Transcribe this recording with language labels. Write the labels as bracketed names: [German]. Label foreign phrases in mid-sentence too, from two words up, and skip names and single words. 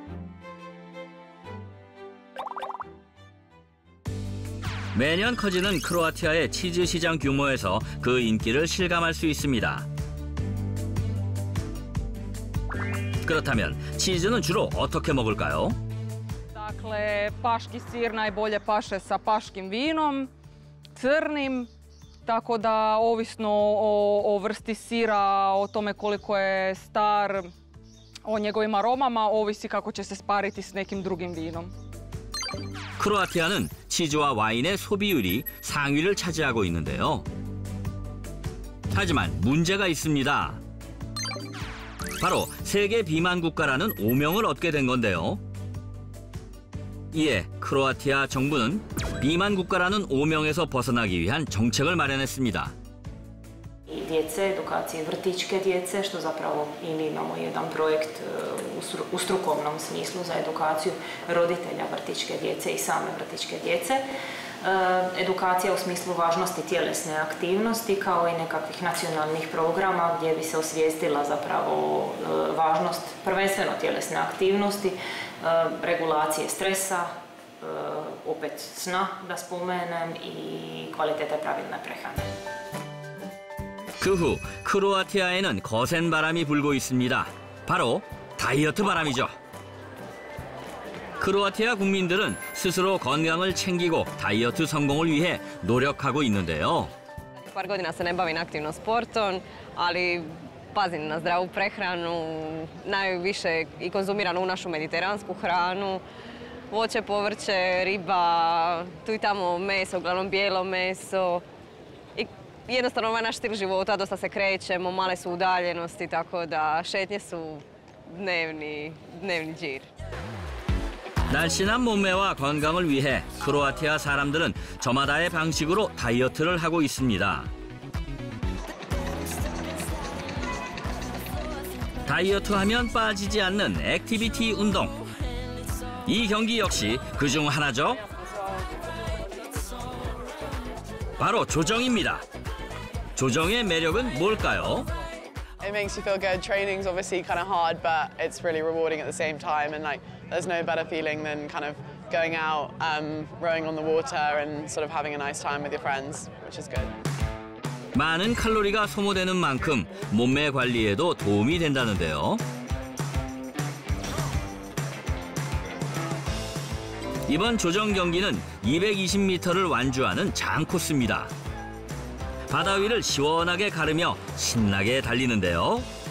[Korean] 매년 커지는 크로아티아의 치즈 시장 규모에서 그 인기를 실감할 수 있습니다. 그렇다면 치즈는 주로 어떻게 먹을까요? [Croatian] Dakle, paški sir najbolje paše sa paškim vinom, crnim, tako da ovisno o vrsti sira, o tome koliko je star, o njegovim aromama, ovisi kako će se spariti s nekim drugim vinom. [Korean] 크로아티아는 치즈와 와인의 소비율이 상위를 차지하고 있는데요. 하지만 문제가 있습니다. 바로 세계 비만 국가라는 오명을 얻게 된 건데요. 이에 크로아티아 정부는 비만 국가라는 오명에서 벗어나기 위한 정책을 마련했습니다. [Croatian] Djece, edukacije vrtićke djece, što zapravo i mi imamo jedan projekt u strukovnom smislu za edukaciju roditelja vrtićke djece i same vrtićke djece. Edukacija u smislu važnosti tjelesne aktivnosti kao i nekakvih nacionalnih programa gdje bi se osvijestila zapravo važnost prvenstveno tjelesne aktivnosti, regulacije stresa, opet sna da spomenem i kvalitete pravilne prehrane. [Korean] 그 후 크로아티아에는 거센 바람이 불고 있습니다. 바로 다이어트 바람이죠. 크로아티아 국민들은 스스로 건강을 챙기고 다이어트 성공을 위해 노력하고 있는데요. [Croatian] Par godina se ne bavim aktivno sportom, ali pazim na zdravu prehranu, najviše i konzumiram u našu mediteransku hranu, voće, povrće, riba, tu i tamo meso, uglavnom bijelo meso. I jednostavno ovaj naš stil života, dosta se krećemo, male su udaljenosti, tako da šetnje su dnevni džir. [Korean] 날씬한 몸매와 건강을 위해 크로아티아 사람들은 저마다의 방식으로 다이어트를 하고 있습니다. 다이어트하면 빠지지 않는 액티비티 운동. 이 경기 역시 그중 하나죠. 바로 조정입니다. 조정의 매력은 뭘까요? [English] It makes you feel good. Training's obviously kind of hard, but it's really rewarding at the same time. And like, there's no better feeling than kind of going out, rowing on the water, and sort of having a nice time with your friends, which is good. [Korean] 많은 칼로리가 소모되는 만큼 몸매 관리에도 도움이 된다는데요. 이번 조정 경기는 220m를 완주하는 장 코스입니다. 바다 위를 시원하게 가르며 신나게 달리는데요.